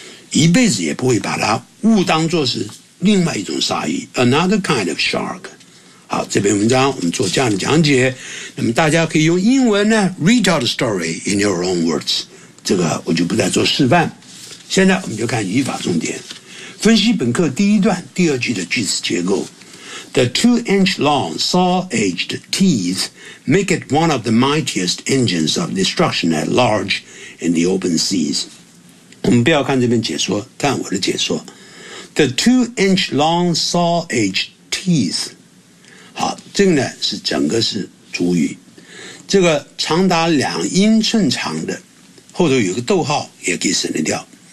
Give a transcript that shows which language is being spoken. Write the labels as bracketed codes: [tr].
[zh] 一辈子也不会把它误当作是另外一种鲨鱼 ， [en] another kind of shark。 [zh] 好，这篇文章我们做这样的讲解，那么大家可以用英文呢 [en] retell the story in your own words。 [zh] 这个我就不再做示范。现在我们就看语法重点，分析本课第一段第二句的句子结构。 [en] The two-inch-long saw-edged teeth make it one of the mightiest engines of destruction at large in the open seas。 [zh] 我们不要看这篇解说，看我的解说。 [en] The two-inch-long saw-edged teeth， [zh] 好，这个呢是整个是主语，这个长达两英寸长的，后头有个逗号也可以省得掉。